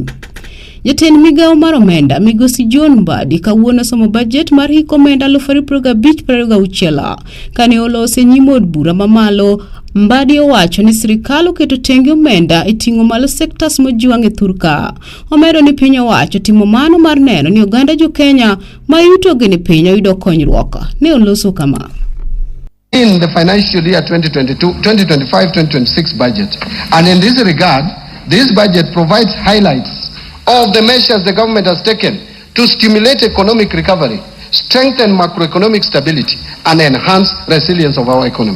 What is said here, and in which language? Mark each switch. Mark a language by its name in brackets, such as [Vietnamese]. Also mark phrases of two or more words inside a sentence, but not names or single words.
[Luo (Kenya and Tanzania)] Jatend migawo mar omenda migosi John Mbadi kawuono somo budget mar hik omenda 2025 kane olose nyim od bura mamalo. Mbadi owacho ni sirkal oketo tenge omenda e ting'o malo sektas mojwang' e thurka. Omedo ni piny owacho timo mano mar neno ni oganda Jo-Kenya ma yuto gini piny oyudo konyruok. Ne oloso kama. [English] In the financial year 2025-2026 budget, and in this regard, this budget provides highlights of the measures the government has taken to stimulate economic recovery, strengthen macroeconomic stability, and enhance resilience of our economy.